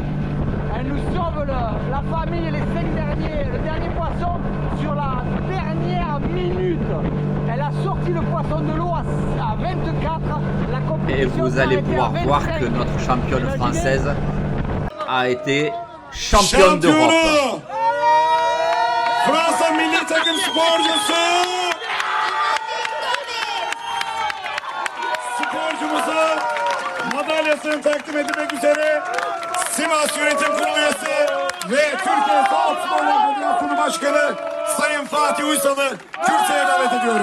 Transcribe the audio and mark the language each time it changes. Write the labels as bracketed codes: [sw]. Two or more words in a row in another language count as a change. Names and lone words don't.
[fr] Elle nous sauve la famille et les 5 derniers, le dernier poisson sur la dernière minute. Elle a sorti le poisson de l'eau à 24. La compétition et vous allez pouvoir voir que notre championne française a été championne d'Europe. [tr] Fransa milli takım sporcusu sporcumuza madalyasını takdim etmek üzere Sivas Yönetim Kurulu üyesi ve Türkiye Sağlık Sporlar Federasyonu Başkanı Sayın Fatih Uysal'ı kürsüye davet ediyorum.